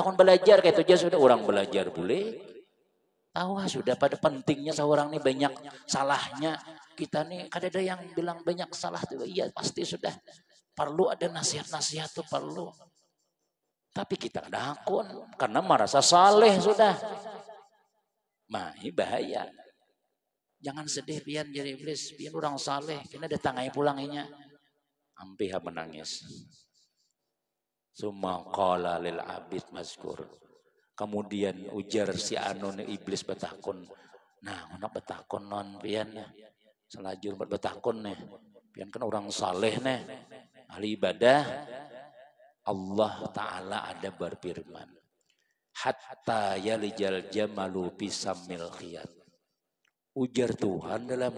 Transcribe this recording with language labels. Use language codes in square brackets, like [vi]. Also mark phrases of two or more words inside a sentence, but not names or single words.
[bjn] kon belajar kayak itu aja sudah orang belajar boleh tahu sudah pada pentingnya seorang nih banyak salahnya kita nih kada ada yang bilang banyak salah tuh iya pasti sudah perlu ada nasihat-nasihat tuh perlu tapi kita kada akun karena merasa saleh sudah nah ini bahaya jangan sedih pian jadi iblis pian orang saleh kena datang aja pulanginya hampir menangis [ar] ثم قال للعابد المذكور [bjn] kemudian ujar si anon iblis betakun nah anak betakun non pian ya selajur betakun nih pian kan orang saleh nih ahli ibadah Allah taala ada berfirman [ar] حتى يلج الجمل بسم الخياط [bjn] ujar Tuhan dalam